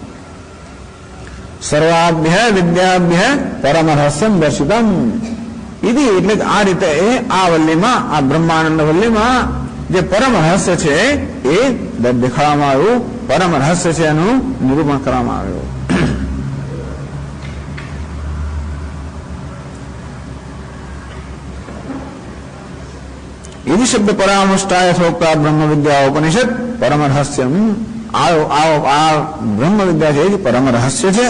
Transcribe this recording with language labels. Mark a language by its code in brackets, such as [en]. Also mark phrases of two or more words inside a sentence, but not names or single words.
[sa] सर्वाभ्य विद्याभ्य परम रहस्यम दर्शितम. [gu] ઇતિ એટલે આ રીતે આ વલ્લીમાં આ બ્રહ્માનંદ વલ્લીમાં જે પરમ રહસ્ય છે એ દેખાડવામાં આવ્યું. પરમ રહસ્ય છે એનું નિરૂપણ કરવામાં આવ્યું. [sa] यदि शब्द परामृष्टा यथोक्ता ब्रह्म विद्या उपनिषद परम रहस्यम. [gu] આ બ્રહ્મ વિદ્યા છે પરમ રહસ્ય છે.